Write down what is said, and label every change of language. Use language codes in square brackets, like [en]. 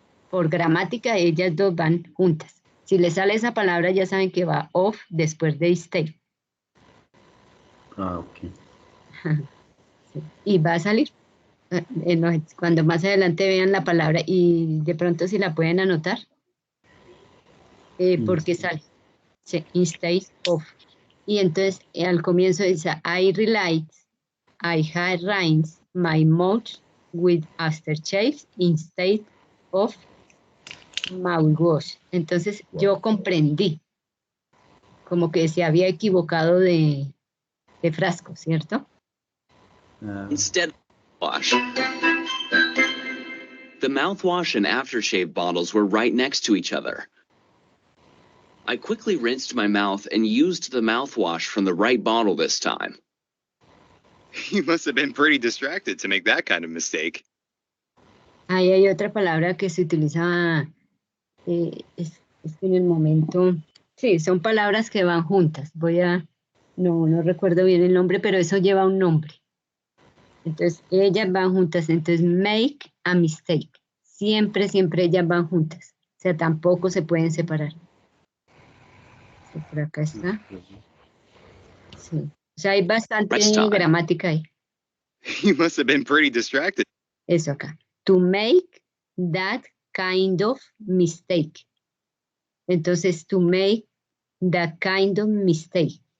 [es] Por gramática, ellas dos van juntas. Si les sale esa palabra, ya saben que va of después de instead. Ok. Sí. Y va a salir. Cuando más adelante vean la palabra y de pronto si la pueden anotar, porque sale. [en] Sí, instead of. [es] Y entonces al comienzo dice, [en] I realized I had rinsed my mouth with aftershave instead of mouthwash. [es] Entonces yo comprendí como que se había equivocado de frasco, ¿cierto? [en] Instead of wash. The mouthwash and aftershave bottles were right next to each other. I quickly rinsed my mouth and used the mouthwash from the right bottle this time. You must have been pretty distracted to make that kind of mistake. [es] Ahí hay otra palabra que se utiliza es que en el momento, sí, son palabras que van juntas. No recuerdo bien el nombre, pero eso lleva un nombre. Entonces, ellas van juntas. Entonces, [en] make a mistake. [es] Siempre ellas van juntas. O sea, tampoco se pueden separar. Sí, por acá está. Sí. O sea, hay bastante gramática ahí. [en] You must have been pretty distracted. [es] Eso acá. [en] To make that kind of mistake. Entonces, to make that kind of mistake.